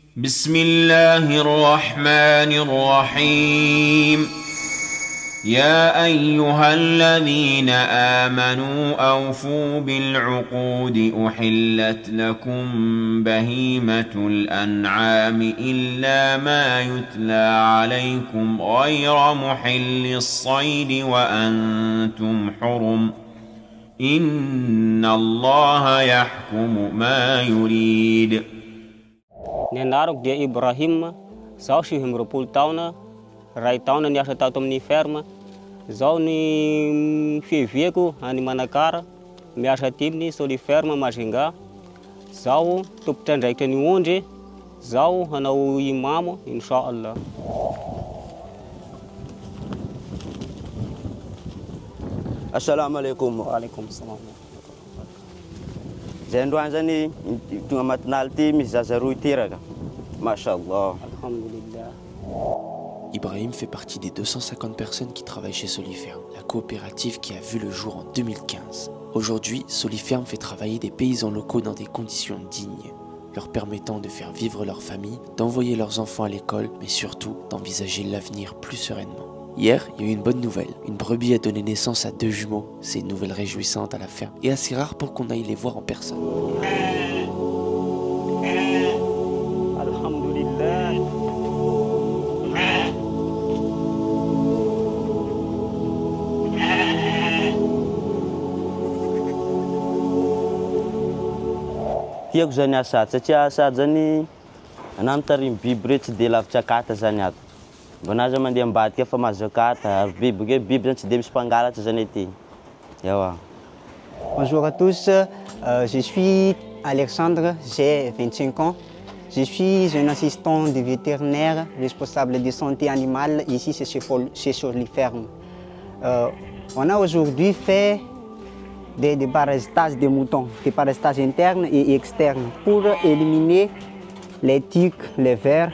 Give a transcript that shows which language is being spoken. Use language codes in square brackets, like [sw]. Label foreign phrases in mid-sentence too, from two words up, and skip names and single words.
[ar] بسم الله الرحمن الرحيم يا أيها الذين آمنوا أوفوا بالعقود أحلت لكم بهيمة الأنعام إلا ما يتلى عليكم غير محل الصيد وأنتم حرم إن الله يحكم ما يريد. [mg] Ny anarako dia Ibrahim, zaho 7 taona, ray taona niasa tato amin'ny ferme. Zaho ny fiheviako any Manakara, miasa aty amin'ny Soliferme Majunga. Zaho tompotry andraikitra ny ondry, zaho hanao imamo inshallah. [ar] السلام عليكم. وعليكم السلام. [mg] Zay androany zany tonga matinaly ty misy zaza roy tiraka. [ar] Mashallah. Alhamdulillah. [fr] Ibrahim fait partie des 250 personnes qui travaillent chez Soliferme, la coopérative qui a vu le jour en 2015. Aujourd'hui, Soliferme fait travailler des paysans locaux dans des conditions dignes, leur permettant de faire vivre leur famille, d'envoyer leurs enfants à l'école, mais surtout d'envisager l'avenir plus sereinement. Hier, il y a eu une bonne nouvelle. Une brebis a donné naissance à 2 jumeaux. C'est une nouvelle réjouissante à la ferme et assez rare pour qu'on aille les voir en personne. [ar] Alhamdulillah. [mg] Tiako zany asady satria asady zany ana mitarimy biby reo tsy de lavitra akata zany ato. Mbô na aza mandeha ambadika fa mahazo akata, biby zany tsy de misy mpangalatra zany ety. Ewa. [fr] Bonjour à tous, je suis Alexandre, j'ai 25 ans. Je suis un assistant de vétérinaire responsable de santé animale ici chez Soliferme. On a aujourd'hui fait des parasitages des moutons, des parasitages internes et externes pour éliminer les tiques, les vers.